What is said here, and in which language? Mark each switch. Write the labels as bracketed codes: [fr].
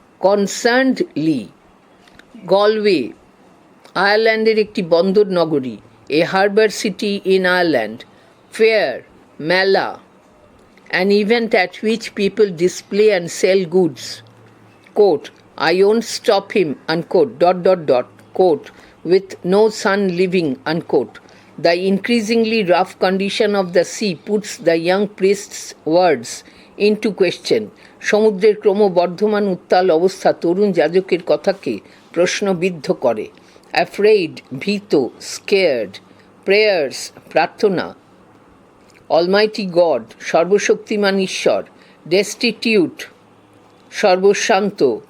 [bn] কনসার্নডলি। Galway, আয়ারল্যান্ডের একটি বন্দর নগরী। [en] A harbour city in Ireland. Fair, মেলা, an event at which people display and sell goods. Quote, I won't stop him, unquote, ... quote, with no sun living, unquote. The increasingly rough condition of the sea puts the young priest's words into question. [bn] সমুদ্রের ক্রমবর্ধমান উত্তাল অবস্থা তরুণ যাজকের কথাকে প্রশ্নবিদ্ধ করে। [en] Afraid, ভীত। Scared. Prayers, প্রার্থনা। [bn] Almighty god, সর্বশক্তিমান ঈশ্বর। ডেস্টিটিউট, সর্বশান্ত।